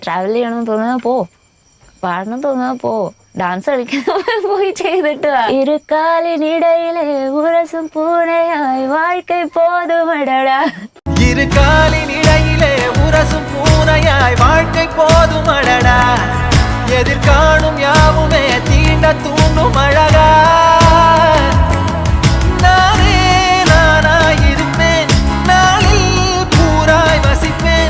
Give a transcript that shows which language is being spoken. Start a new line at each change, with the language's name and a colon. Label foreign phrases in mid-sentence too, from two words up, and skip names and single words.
Malayalam: ട്രാവൽ ചെയ്യണമെന്ന് തോന്നുന്നത് പോ, പാടണം തോന്നുന്നത് പോ, ഡാൻസ് കളിക്കുന്ന പോയി ചെയ്തിട്ട് വാ.
Tamil: இருகாலினிடையிலே உரசும் பூனையாய் வாழ்க்கை போதுமடடா. இருகாலினிடையிலே உரசும் பூனையாய் வாழ்க்கை போதுமடடா. எதிர்காணும் யாவுமே தீண்ட தூண்டும் அழகா. நானே நானாயிருப்பேன், நாளில் பூராய் வசிப்பேன்.